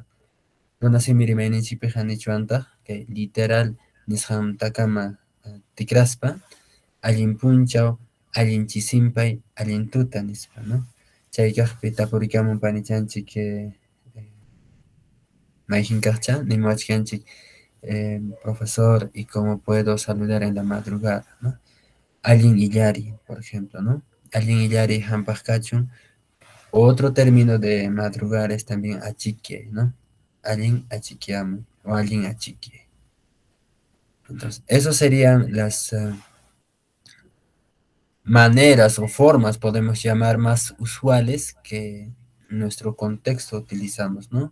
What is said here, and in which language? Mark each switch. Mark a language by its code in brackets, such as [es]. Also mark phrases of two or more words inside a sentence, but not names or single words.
[qu] Runa simi rimayninchikpiqa nichwantaq kay literal nisqantakama tikraspa allin punchaw, allin chisimpay, allin tuta nispa, ¿no? Chay kaqpi tapurikamun panichanchik mayjin kaqcha nimawachkanchik profesor, [es] ¿y cómo puedo saludar en la madrugada, ¿no? [qu] Allin illari, [es] por ejemplo, ¿no? [qu] Allin illari hampaq kachun, [es] Otro término de madrugar es también achique, ¿no? Alguien achiqueamos o alguien achique. Entonces, esas serían las maneras o formas, podemos llamar, más usuales que en nuestro contexto utilizamos, ¿no?